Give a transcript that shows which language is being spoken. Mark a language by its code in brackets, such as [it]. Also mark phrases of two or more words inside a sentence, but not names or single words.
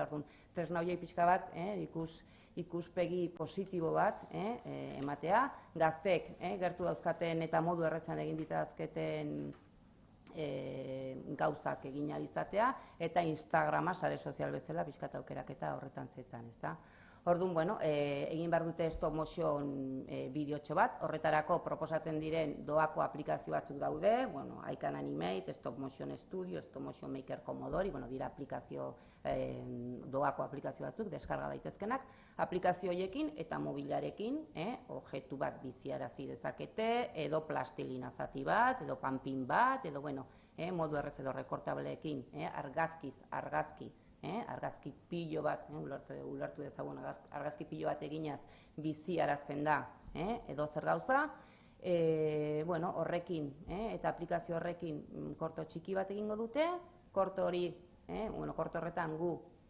[eu] Orduan, tresna horiek pixka bat, ikuspegi positibo bat ematea, gaztek gertu dauzkaten eta modu errezan egin ditazketen gauzak egin ahal izatea, eta Instagrama, sare sozial bezala, pixkat aukeraketa horretan zetzan, ezta? Orduan, egin behar dute [en] stop motion [eu] bideotxo bat, horretarako proposatzen diren doako aplikazio batzuk daude, I Can Animate, Stop Motion Studio, Stop Motion Maker Commodore, dira doako aplikazio batzuk, deskarga daitezkenak, aplikazio horiekin eta mobilarekin, objektu bat biziarazi dezakete, edo plastilina zati bat, edo panpin bat, edo modu errez edo rekortableekin, argazki pilo bat, ulertu dezagun, argazki pilo bat eginaz biziarazten da, edo zer gauza, horrekin, eta aplikazio horrekin korto txiki bat egingo dute, korto horretan gu